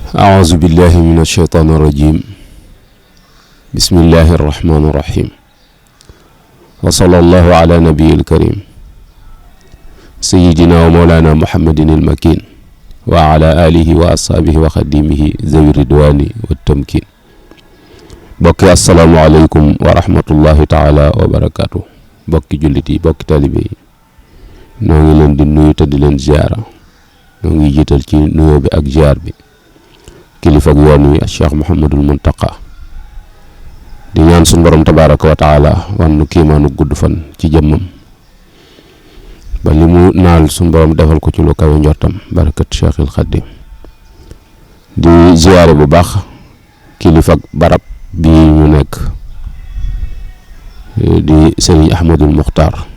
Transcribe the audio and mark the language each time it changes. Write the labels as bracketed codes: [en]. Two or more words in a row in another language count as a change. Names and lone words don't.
[ar] أعوذ بالله من الشيطان الرجيم بسم الله الرحمن الرحيم وصلى الله على نبي الكريم سيدنا ومولانا محمد المكين وعلى آله وأصحابه وخديمه ذوي الرضوان والتمكين bokki السلام عليكم ورحمة الله تعالى وبركاته [wo] bokki jullit yi bokki talibe yi noo ngi leen di nuyu te di leen ziyaara noo ngi jiital ci nuyoo bi ak ziyaar bi kilifa ak yoon wi Cheikh Mouhamadul Muntaqa di ñaan suñu borom [ar] تبارك وتعالى [wo] wan nu kiimaanu gudd fan ci jëmmam ba li mu naal suñu borom defal ko ci lu kawe njortam barakat Cheikhul Xadim di ziyaare bu baax kilifa ak barab bi ñu nekk di Serigne Ahmadul Muxtaar